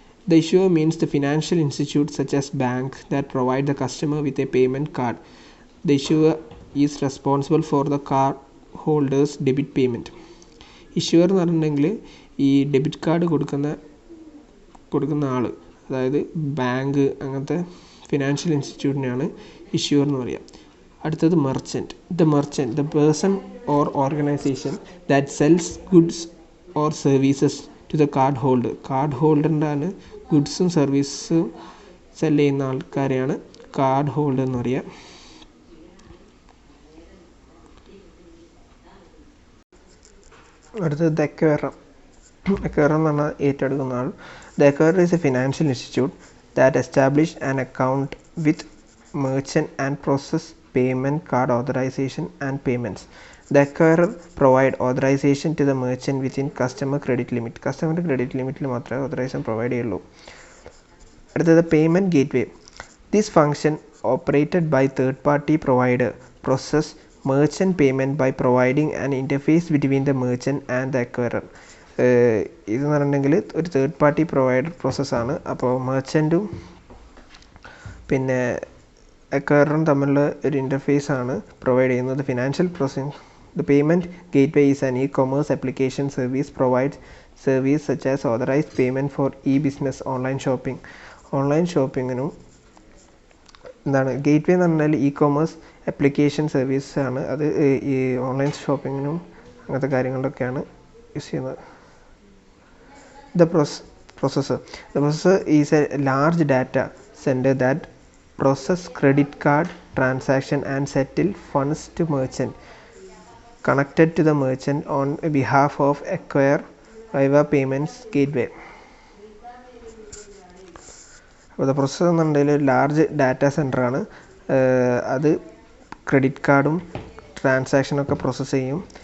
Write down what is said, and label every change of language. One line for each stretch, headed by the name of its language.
English: The issuer means the financial institute such as bank that provide the customer with a payment card. The issuer is responsible for the card holders debit payment.
Malayalam: Issuer എന്ന് പറഞ്ഞിട്ടുണ്ടെങ്കിൽ ഈ debit card കൊടുക്കുന്ന ആൾ, അതായത് bank അങ്ങനത്തെ financial ഇൻസ്റ്റിറ്റ്യൂട്ടിനെയാണ് issuer എന്ന് പറയുക. അടുത്തത് merchant.
English: The person or organization that sells goods or services to the card holder.
Malayalam: Card ഹോൾഡറിൻ്റെ ആണ് ഗുഡ്സും സർവീസും സെല് ചെയ്യുന്ന ആൾക്കാരെയാണ് കാർഡ് ഹോൾഡർ എന്ന് പറയുക. അടുത്തത് ദ അക്വയറർ. അക്വയറർ എന്ന് പറഞ്ഞാൽ ഏറ്റെടുക്കുന്ന ആൾ.
English: The acquirer is a financial institute that establish an account with merchant and process payment card authorization and payments. The acquirer provide authorization to the merchant within customer credit limit.
Malayalam: കസ്റ്റമറിൻ്റെ credit ലിമിറ്റിൽ മാത്രമേ authorisation provide ചെയ്യുള്ളൂ. അടുത്തത് payment gateway.
English: This function operated by third party provider process merchant payment by providing an interface between the merchant and the acquirer.
Malayalam: ഇതെന്ന് പറഞ്ഞിട്ടുണ്ടെങ്കിൽ ഒരു third party provider പ്രോസസ്സാണ്. അപ്പോൾ മെർച്ചൻറ്റും പിന്നെ അക്വയറും തമ്മിലുള്ള ഒരു ഇൻ്റർഫേസ് ആണ് പ്രൊവൈഡ് ചെയ്യുന്നത്.
English: Financial processing. The payment gateway is an e-commerce application service provides service such as authorized payment for e-business, online shopping.
Malayalam: Online ഷോപ്പിങ്ങിനും എന്താണ് ഗേറ്റ്വേ എന്ന് പറഞ്ഞാൽ ഇ-കൊമേഴ്സ് ആപ്ലിക്കേഷൻ സർവീസ് ആണ്. അത് ഈ ഓൺലൈൻ ഷോപ്പിങ്ങിനും അങ്ങനത്തെ കാര്യങ്ങളിലൊക്കെയാണ് യൂസ് ചെയ്യുന്നത്.
English: The processor is a large data center that process credit card transaction and settle funds to merchant connected to the merchant on behalf of acquirer via payments gateway.
Malayalam: അപ്പോൾ the processor എന്ന് പറഞ്ഞാൽ ഒരു large data സെൻ്ററാണ്. അത് credit കാർഡും ട്രാൻസാക്ഷനൊക്കെ process ചെയ്യും.